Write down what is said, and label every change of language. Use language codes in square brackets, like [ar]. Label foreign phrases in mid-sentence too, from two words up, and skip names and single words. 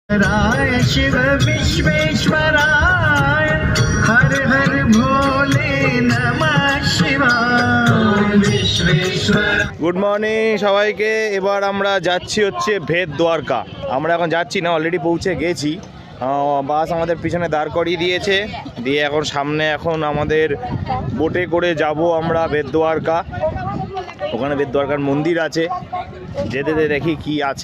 [sa] राय शिव विश्वेश्वराय हर हर भोले नमः शिवाय विश्वेश्वर। [en] Good morning [bn] সবাইকে। এবার আমরা যাচ্ছি হচ্ছে ভেদ দ্বারকা। আমরা এখন যাচ্ছি না, অলরেডি পৌঁছে গেছি। বাস আমাদের পিছনে দাঁড় করিয়ে দিয়েছে, দিয়ে এখন সামনে এখন আমাদের বোটে করে যাব আমরা ভেদ দ্বারকা। ওখানে ভেদ দ্বারকার মন্দির আছে, যেতে দেখি কি আছে।